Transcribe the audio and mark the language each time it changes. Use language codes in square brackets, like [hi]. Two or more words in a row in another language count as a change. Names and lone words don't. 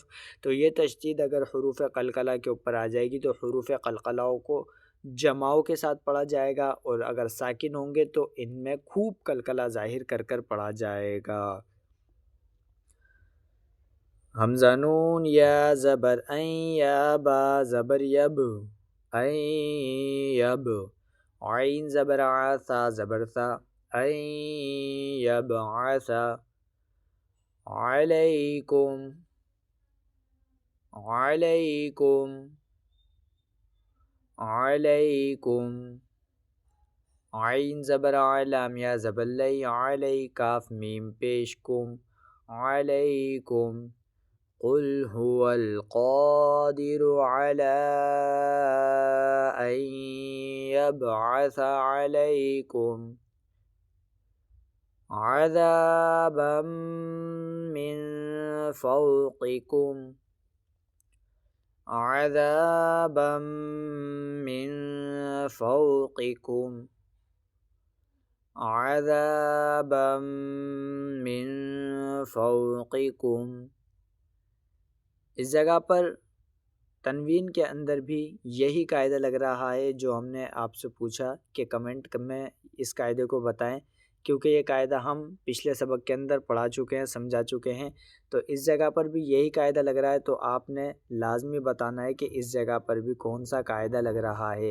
[ur] تو یہ تشدید اگر حروف قلقلہ کے اوپر آ جائے گی تو حروف قلقلہ کو جماؤ کے ساتھ پڑھا جائے گا، اور اگر ساکن ہوں گے تو ان میں خوب قلقلہ ظاہر کر کر پڑھا جائے گا۔ حمزہ نون یا زبر این یا با زبر یب این یب، عین زبر آ ثا زبر ثا این [ar] یبعث، علیکم علیکم علیکم، [ur] عین زبر آ لام یا زبر لی علی کاف میم پیش کم، علیکم، [ar] قل هو القادر على أن يبعث عليكم عذابا من فوقكم عذابا من فوقكم عذابا من فوقكم۔ [ur] اس جگہ پر تنوین کے اندر بھی یہی قاعدہ لگ رہا ہے جو ہم نے آپ سے پوچھا کہ کمنٹ میں اس قاعدے کو بتائیں۔ کیونکہ یہ قاعدہ ہم پچھلے سبق کے اندر پڑھا چکے ہیں، سمجھا چکے ہیں، تو اس جگہ پر بھی یہی قاعدہ لگ رہا ہے، تو آپ نے لازمی بتانا ہے کہ اس جگہ پر بھی کون سا قاعدہ لگ رہا ہے۔